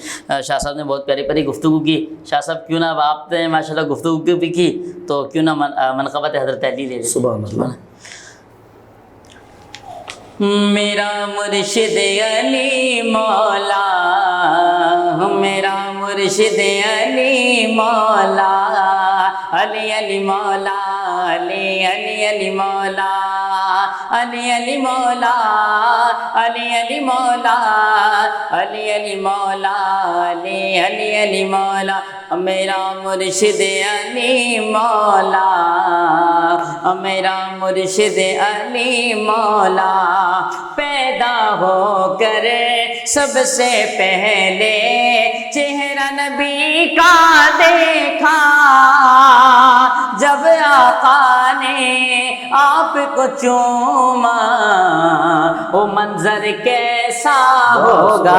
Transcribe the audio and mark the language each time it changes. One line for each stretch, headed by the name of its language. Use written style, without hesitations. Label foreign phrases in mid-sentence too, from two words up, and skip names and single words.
Urdu: شاہ صاحب نے بہت پیاری پیاری گفتگو کی. شاہ صاحب کیوں نہ، اب آپ نے ماشاءاللہ گفتگو بھی کی تو کیوں نہ منقبت حضرت علی لے.
Arabic: سبحان الله.
Urdu: میرا مرشد علی مولا، میرا مرشد علی مولا، علی علی مولا، علی علی علی مولا، علی علی مولا، علی علی مولا، علی علی مولا، علی علی علی مولا. میرا مرشد علی مولا، میرا مرشد علی مولا. پیدا ہو کر سب سے پہلے چہرہ نبی کا دیکھا. جب آقا نے آپ کو چوما وہ منظر کیسا ہوگا.